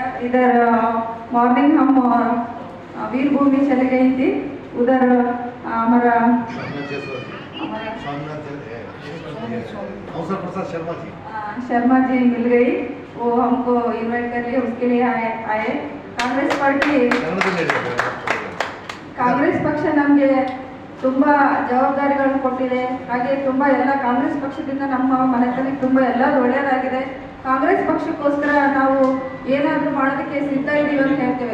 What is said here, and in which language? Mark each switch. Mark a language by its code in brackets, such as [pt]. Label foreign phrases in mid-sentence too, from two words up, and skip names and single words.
[hi] इधर मॉर्निंग हम वीरभूमि चले गई थी। उधर हमारा शर्मा जी मिल गई, वो हमको इनवाइट कर लिए, उसके लिए आए। [kn] ಕಾಂಗ್ರೆಸ್ ಪಾರ್ಟಿ ಕಾಂಗ್ರೆಸ್ ಪಕ್ಷ ನಮಗೆ ತುಂಬ ಜವಾಬ್ದಾರಿಗಳನ್ನು ಕೊಟ್ಟಿದೆ। ಹಾಗೆ ತುಂಬ ಎಲ್ಲ ಕಾಂಗ್ರೆಸ್ ಪಕ್ಷದಿಂದ ನಮ್ಮ ಮನೆತನಕ್ಕೆ ತುಂಬ ಎಲ್ಲ ಒಳ್ಳೆಯದಾಗಿದೆ। ಕಾಂಗ್ರೆಸ್ ಪಕ್ಷಕ್ಕೋಸ್ಕರ ನಾವು ಏನಾದರೂ ಮಾಡೋದಕ್ಕೆ ಸಿದ್ಧ ಇದ್ದೀವಿ ಅಂತ ಹೇಳ್ತೇವೆ।